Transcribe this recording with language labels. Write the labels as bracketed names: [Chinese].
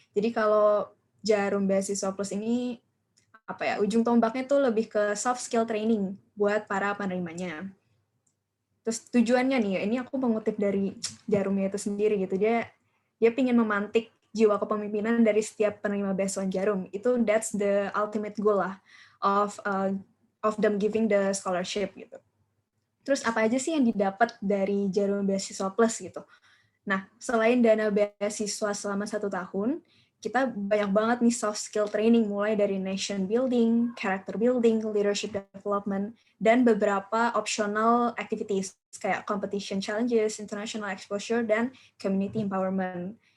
[Indonesian] Jadi kalau Jarum Beasiswa Plus ini ujung tombaknya tuh lebih ke soft skill training buat para penerimanya. Terus tujuannya nih, ini aku mengutip dari Jarumnya itu sendiri gitu, dia ingin memantik jiwa kepemimpinan dari setiap penerima beasiswa Jarum. [English] That's the ultimate goal lah of them giving the scholarship gitu. [Indonesian] Terus apa aja sih yang didapat dari Jarum Beasiswa Plus gitu? Nah, selain dana beasiswa selama 1 tahun, kita banyak banget nih soft skill training, mulai dari nation building, character building, leadership development, dan beberapa optional activities kayak competition challenges, international exposure, dan community empowerment.